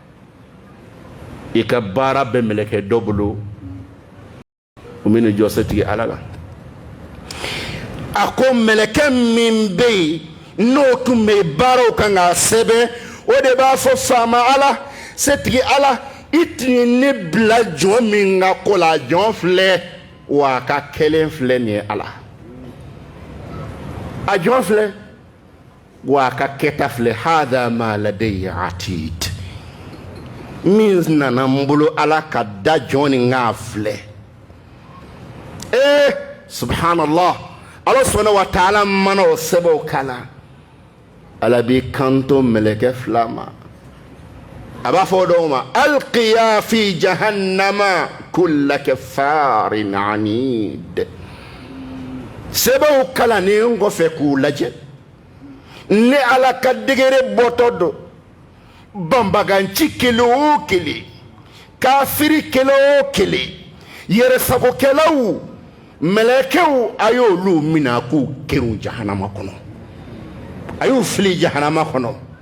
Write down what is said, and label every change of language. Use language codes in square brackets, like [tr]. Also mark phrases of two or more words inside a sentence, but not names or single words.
[bm] i ka baara bɛ mɛlɛkɛ dɔ bolo o bɛ n'i jɔ setigi ala la a ko mɛlɛkɛ min bɛ yen n'o tun bɛ baaraw kan k'a sɛbɛn o de b'a fɔ faama ala setigi ala i tun ye ne bila jɔn min ka ko la jɔn filɛ wa a ka kɛlen filɛ nin ye ala a jɔn filɛ wa a ka kɛta filɛ [ar] hada ma ladayya atid [bm] min nana n bolo ala ka da jɔn nin k'a filɛ subhanallah ala [ar] subhanahu wa ta'ala [bm] mana o sɛbɛnw kalan ala b'i kanto mɛlɛkɛ fila ma a b'a fɔ dɔw ma [ar] alqiya fi jahannama kulla kaffarin anid [bm] sɛbɛnw kalannen kɔfɛ k'u lajɛ ni ala ka degere bɔtɔ don banbaganci kelen o kelen kafiri kelen o kelen yɛrɛsagokɛlaw mɛlɛkɛw a y'olu minɛ k'u kerun jahanama kɔnɔ a y'u fili jahanama kɔnɔ